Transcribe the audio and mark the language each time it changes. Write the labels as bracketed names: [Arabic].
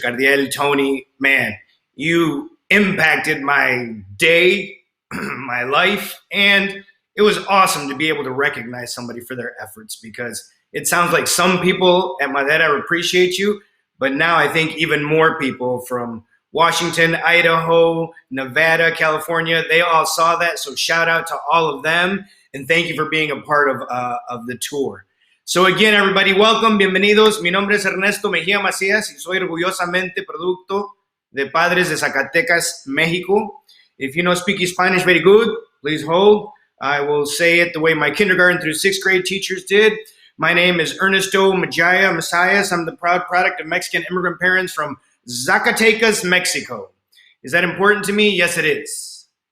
[English] Cardiel, Tony. Man, you impacted my day, my life, and it was awesome to be able to recognize somebody for their efforts because it sounds like some people at Madera appreciate you, but now I think even more people from Washington, Idaho, Nevada, California, they all saw that. So shout out to all of them, and thank you for being a part of the tour. So again, everybody, welcome, [Spanish] bienvenidos. Mi nombre es Ernesto Mejía Macías y soy orgullosamente producto de Padres de Zacatecas, México. [English] If you know speaky Spanish very good, please hold. I will say it the way my kindergarten through 6th grade teachers did. My name is Ernesto Majaya Messias. I'm the proud product of Mexican immigrant parents from Zacatecas, Mexico. Is that important to me? Yes, it is.